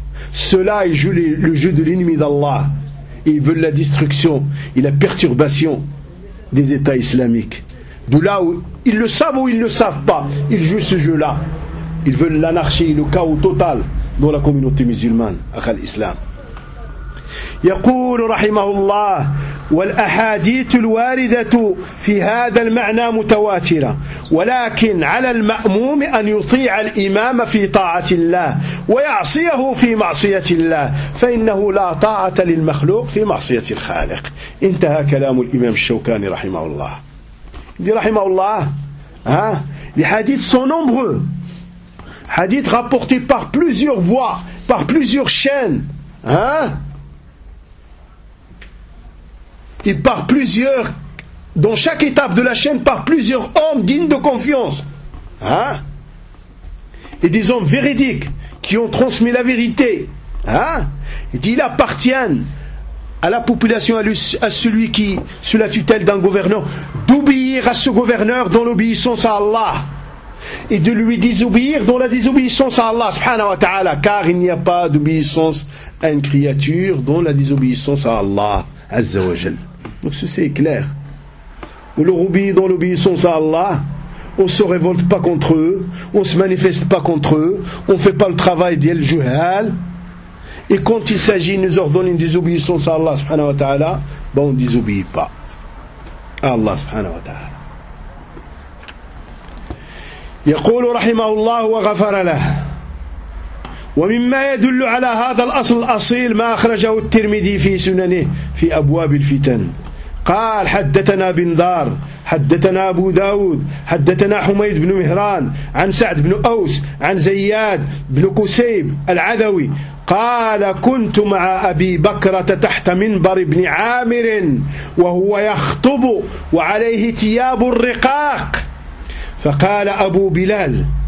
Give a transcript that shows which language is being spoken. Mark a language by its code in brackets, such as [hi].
[fr] Cela il joue le jeu de l'ennemi d'Allah. Et ils veulent la destruction et la perturbation des états islamiques. D'où là où ils le savent ou ils ne le savent pas, ils jouent ce jeu là. Ils veulent l'anarchie, le chaos total dans la communauté musulmane, akhal islam. [ar] يقول رحمه الله والأحاديث الواردة في هذا المعنى متواترة ولكن على المأموم أن يطيع الإمام في طاعة الله ويعصيه في معصية الله فإنه لا طاعة للمخلوق في معصية الخالق. انتهى كلام الإمام الشوكاني رحمه الله. دي رحمه الله ها الحديث [fr] sont nombreux. Hadith rapporté par plusieurs voies, par plusieurs chaînes, hein? Et par plusieurs, dans chaque étape de la chaîne, par plusieurs hommes dignes de confiance, hein? Et des hommes véridiques qui ont transmis la vérité, hein? Il dit, il appartient à la population, à celui qui, sous la tutelle d'un gouvernant, d'obéir à ce gouverneur dans l'obéissance à Allah. Et de lui désobéir dans la désobéissance à Allah, subhanahu wa ta'ala. Car il n'y a pas d'obéissance à une créature dans la désobéissance à Allah, azza wa jal. Donc ceci est clair. On leur obéit dans l'obéissance à Allah. On ne se révolte pas contre eux, on ne se manifeste pas contre eux, on ne fait pas le travail d'El Juhal. Et quand il s'agit de nous ordonner une désobéissance à Allah subhanahu wa ta'ala, ben on ne désobéit pas à Allah subhanahu wa ta'ala. [ar] يقول رحمه الله وغفر له ومما يدل على هذا الأصل الأصيل ما أخرجه الترمذي في سننه في أبواب الفتن قال حدثنا بندار حدثنا أبو داود حدثنا حميد بن مهران عن سعد بن أوس عن زياد بن قسيب العدوي قال كنت مع أبي بكرة تحت منبر بن عامر وهو يخطب وعليه ثياب الرقاق فقال أبو بلال